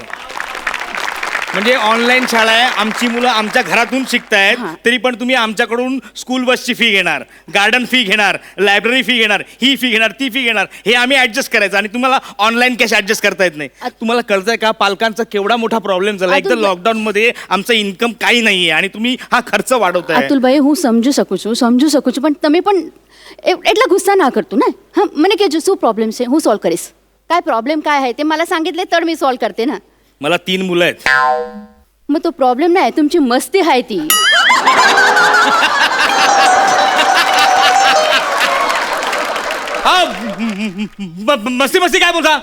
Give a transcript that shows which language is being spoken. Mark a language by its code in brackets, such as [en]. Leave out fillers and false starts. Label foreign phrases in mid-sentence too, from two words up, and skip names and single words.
[mr] म्हणजे ऑनलाईन शाळा आहे, आमची मुलं आमच्या घरातून शिकतायत, तरी पण तुम्ही आमच्याकडून स्कूल बसची फी घेणार, गार्डन फी घेणार, लायब्ररी फी घेणार, ही फी घेणार, ती फी घेणार, हे आम्ही ऍडजस्ट करायचं. आणि तुम्हाला ऑनलाईन कॅश ऍडजस्ट करता येत नाही. तुम्हाला कळतंय का पालकांचा केवढा मोठा प्रॉब्लेम झाला? एकदा लॉकडाऊन मध्ये आमचं इन्कम काही नाहीये आणि तुम्ही हा खर्च वाढवताय. [gu] અતુલ ભાઈ, હું સમજુ શકું છું, પણ તમે પણ એટલા ગુસ્સા ના કરતું ને. હા, મને કહેજો શું પ્રોબ્લેમ છે, હું સોલ્વ કરીશ. [mr] काय प्रॉब्लेम काय आहे ते मला सांगितले तर मी सॉल्व करते ना. मला 3 मुलं आहेत. मग तो प्रॉब्लेम नाही, तुमची मस्ती आहे ती. मस्ती काय बोलता?